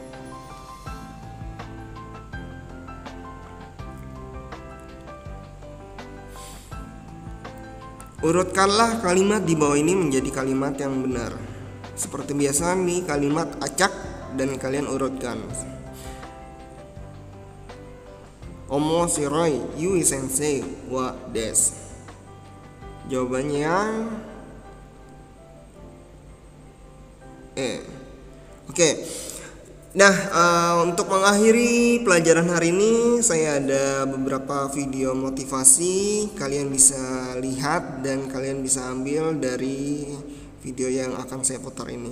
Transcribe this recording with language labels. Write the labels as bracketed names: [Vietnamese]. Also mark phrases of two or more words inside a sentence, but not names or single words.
[Indonesian] Urutkanlah kalimat di bawah ini menjadi kalimat yang benar. Seperti biasa nih, kalimat acak dan kalian urutkan. [Japanese] 面白い Yui 先生 は です. [Indonesian] Jawabannya yang Oke. Nah, untuk mengakhiri pelajaran hari ini, saya ada beberapa video motivasi. Kalian bisa lihat dan kalian bisa ambil dari video yang akan saya putar ini.